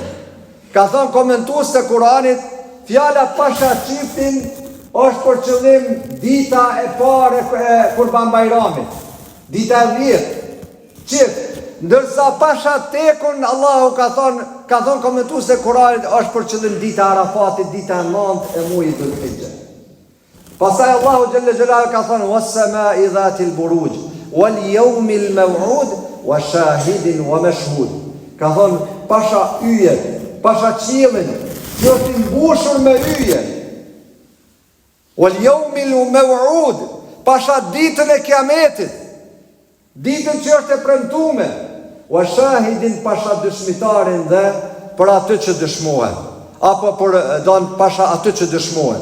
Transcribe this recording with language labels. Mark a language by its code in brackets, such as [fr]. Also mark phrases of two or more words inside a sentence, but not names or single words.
[sq] Ka thonë komentues të Kur'anit, fjala pasha çiftin është për qëllim dita e parë e Kurban Bayramit, dita e 10, qift. Ndërsa pasha tekun, Allahu ka thonë komentues të Kur'anit, është për qëllim dita e Arafatit, dita e 9 e muajit Dhul-Hijja. Pastaj Allahu [ar] جل جلاله [sq] ka thënë [ar] والسماء ذات البروج واليوم الموعود وشاهد ومشهود. [sq] Ka thënë pasha yje, pasha qiellin, që është i mbushur me yje. [ar] واليوم الموعود, [sq] pasha ditën e Kiametit, ditën që është e premtuar. [ar] وشاهد, [sq] pasha dëshmitarin dhe për atë që dëshmohet, apo për pasha atë që dëshmohet.